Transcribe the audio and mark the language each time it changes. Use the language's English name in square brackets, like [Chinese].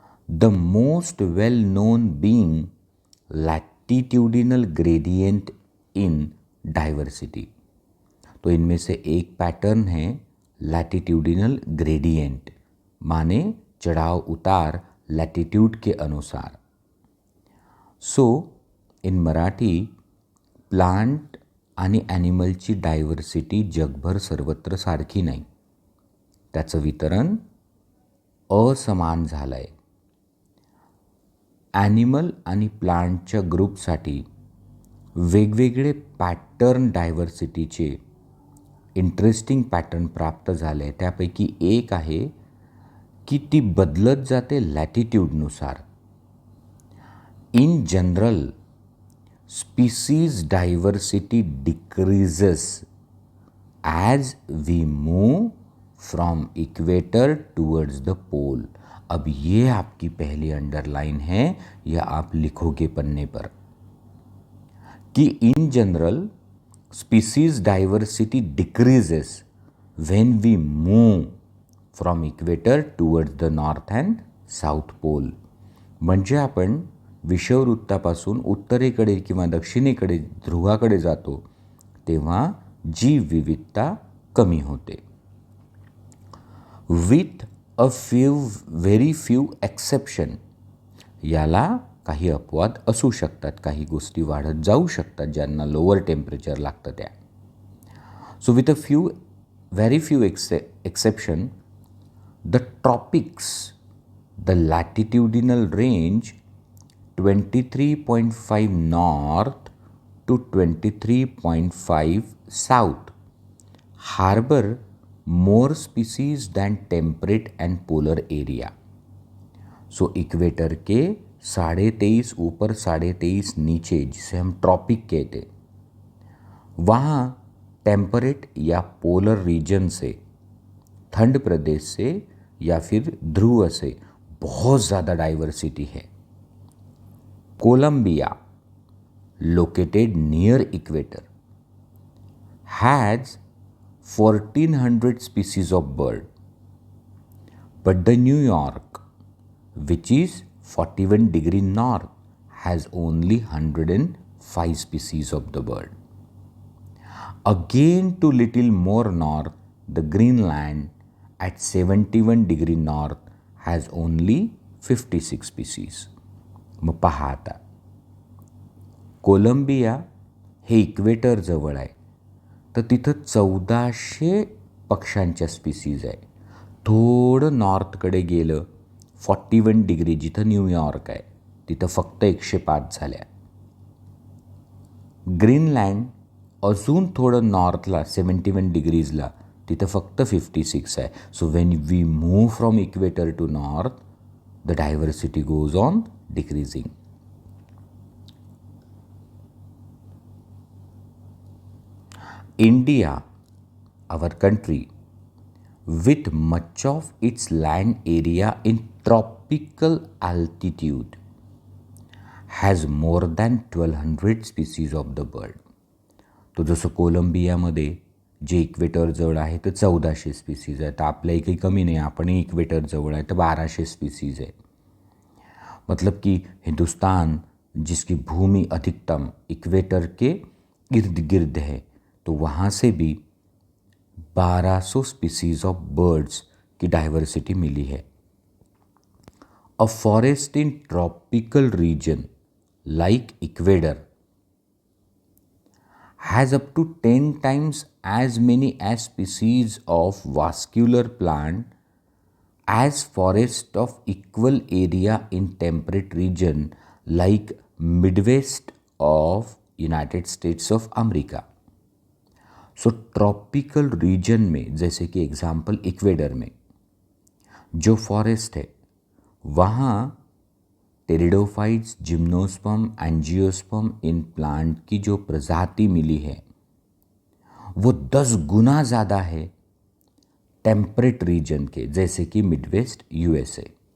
[English] The most well known being latitudinal gradient in diversity. [Hindi] तो इनमें से एक पैटर्न है लैटिट्यूडिनल ग्रेडियंट, माने चढ़ाव उतार लैटिट्यूड के अनुसार. [English] so in Marathi, [Marathi] प्लांट आणि ॲनिमलची डायव्हर्सिटी जगभर सर्वत्र सारखी नाही, त्याचं वितरण असमान झालं आहे. ॲनिमल आणि प्लांटच्या ग्रुपसाठी वेगवेगळे पॅटर्न डायव्हर्सिटीचे इंटरेस्टिंग पॅटर्न प्राप्त झाले. त्यापैकी एक आहे की ती बदलत जाते लॅटिट्यूडनुसार. [English] In general species diversity decreases as we move from equator towards the pole. [Hindi] अब ये आपकी पहली अंडरलाइन है, या आप लिखोगे पन्ने पर कि [English] In general species diversity decreases when we move from equator towards the north and south pole. [Marathi] म्हणजे आपण विषुववृत्तापासून उत्तरेकडे किंवा दक्षिणेकडे ध्रुवाकडे जातो तेव्हा जीव विविधता कमी होते. [English] With a very few exception. [Marathi] याला काही अपवाद असू शकतात, काही गोष्टी वाढत जाऊ शकतात ज्यांना लोअर टेम्परेचर लागतं त्या. [English] So with a very few exception, the tropics, the latitudinal range 23.5 north to 23.5 south harbor more species than temperate and polar area. [Hindi] So equator के 23.5 ऊपर 23.5 नीचे, जिसे हम ट्रॉपिक कहते, वहाँ टेम्परेट या पोलर रीजन से, ठंड प्रदेश से या फिर ध्रुव से बहुत ज़्यादा डाइवर्सिटी है. [English] Colombia, located near equator, has 1400 species of bird, but the New York, which is 41 degree north, has only 105 species of the bird. Again to little more north, the Greenland at 71 degree north has only 56 species. [Marathi] मग पहा आता, Colombia हे equator जवळ आहे, तर तिथं 1400 पक्ष्यांच्या species आहे. थोडं नॉर्थकडे गेलं 41 डिग्री, जिथं न्यूयॉर्क आहे, तिथं फक्त 105 झाल्या. ग्रीनलँड अजून थोडं नॉर्थला 71 डिग्रीजला, तिथं फक्त 56 आहे. [English] So when we move from equator to north, the diversity goes on decreasing. India, our country, with much of its land area in tropical altitude, has more than 1200 species of the bird. [Marathi] तो जसं कोलंबियामध्ये जे equator जवळ आहे तर 1400 species आहे, तर आपल्या काही कमी नाही, आपणही इक्वेटर जवळ आहे तर 1200 स्पीसीज आहे. [Hindi] मतलब कि हिंदुस्तान, जिसकी भूमि अधिकतम इक्वेटर के इर्द गिर्द है, तो वहाँ से भी 1200 स्पीसीज ऑफ बर्ड्स की डाइवर्सिटी मिली है. [English] A forest in tropical region like Ecuador has up to 10 times as many as species of vascular plant as forest of equal area in temperate region like Midwest of United States of America. [Hindi] So tropical region में, जैसे कि example Ecuador में जो forest है, वहाँ pteridophytes, gymnosperm, angiosperm in plant की जो प्रजाति मिली है वो 10 गुना ज़्यादा है टेम्परेट रीजन के, जैसे कि मिडवेस्ट यूएसए.